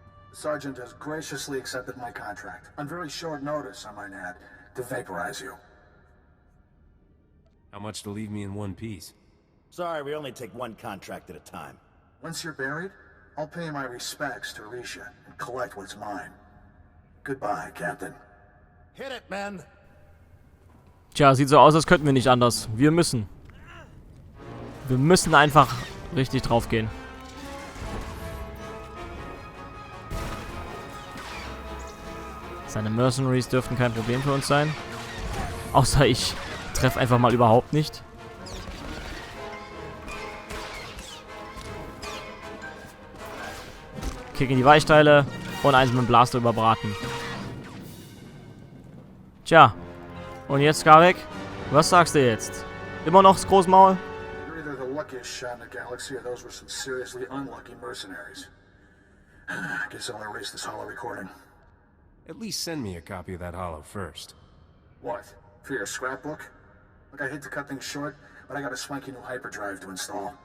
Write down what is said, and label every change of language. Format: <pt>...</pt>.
<en>The Sergeant has graciously accepted my contract, on very short notice, I might add, to vaporize you. How much to leave me in one piece? Sorry, we only take one contract at a time. Once you're buried, I'll pay my respects to Risha and collect what's mine. Goodbye, Captain. Hit it, men!</en> <de>Tja, sieht so aus, als könnten wir nicht anders. Wir müssen. Wir müssen einfach richtig drauf gehen. Seine Mercenaries dürften kein Problem für uns sein. Außer ich treffe einfach mal überhaupt nicht. Kick in die Weichteile und eins mit dem Blaster überbraten. Tja. Und jetzt, Skavik? Was sagst du jetzt? Immer noch das Großmaul?</de> <en>You're either the luckiest shot in the galaxy or those were some seriously unlucky mercenaries. I guess I'll erase this holo recording. At least send me a copy of that holo first. What? For your scrapbook? Look, I hate to cut things short, but I got a swanky new hyperdrive to install.</en>